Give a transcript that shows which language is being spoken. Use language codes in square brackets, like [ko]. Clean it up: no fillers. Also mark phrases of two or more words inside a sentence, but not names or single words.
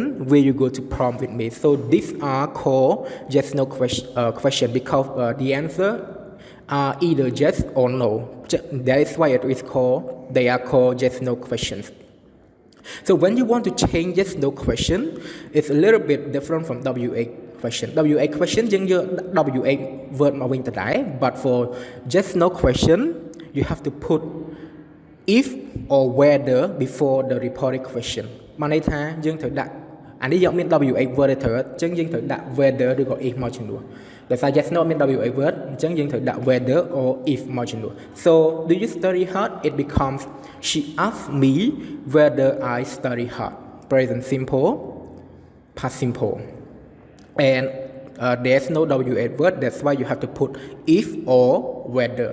[en] Will you go to prom with me? So these are called yes no question because the answer are either yes or no. That is why they are called yes no questions. So when you want to change yes no question, it's a little bit different from WA question. WA question [km] យើងយក [en] WA word [km] មកវិញដដែល [en] but for yes no question you have to put if or whether before the reported question [km] មកន័យថាយើងត្រូវដាក់អានេះយកមាន [en] WA word [km] ទៅអញ្ចឹងយើងត្រូវដាក់ [en] whether ឬក៏ if [km] មកជំនួសដោយសារ [en] yes no មាន WA word [km] អញ្ចឹងយើងត្រូវដាក់ [en] whether or if [km] មកជំនួស [en] So do you study hard? It becomes she asked me whether I study hard. Present simple, past simple. And there's no WA word, that's why you have to put if or whether.